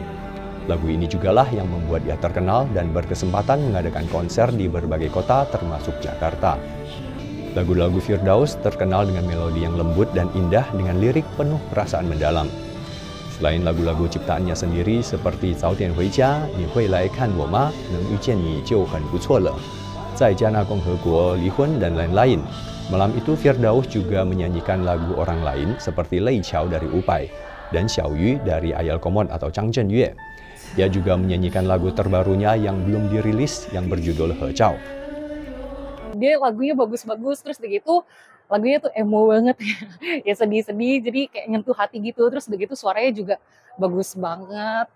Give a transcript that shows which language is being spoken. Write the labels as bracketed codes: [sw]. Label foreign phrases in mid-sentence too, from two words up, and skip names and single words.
[id] Lagu ini jugalah yang membuat ia terkenal dan berkesempatan mengadakan konser di berbagai kota termasuk Jakarta. Lagu-lagu Firdaus terkenal dengan melodi yang lembut dan indah dengan lirik penuh perasaan mendalam. Selain lagu-lagu ciptaannya sendiri seperti 早点回家, 你会来看我吗, 能遇见你就很不错了, 在加纳共和国离婚, dan lain-lain. Malam itu Firdaus juga menyanyikan lagu orang lain seperti Lei Qiao dari Upai dan Xiao Yu dari Ayal Komod atau Chang Zhenyue. Dia juga menyanyikan lagu terbarunya yang belum dirilis yang berjudul He Zhao. Dia lagunya bagus-bagus, terus begitu lagunya tuh emo banget ya sedih-sedih, jadi kayak nyentuh hati gitu, terus begitu suaranya juga bagus banget.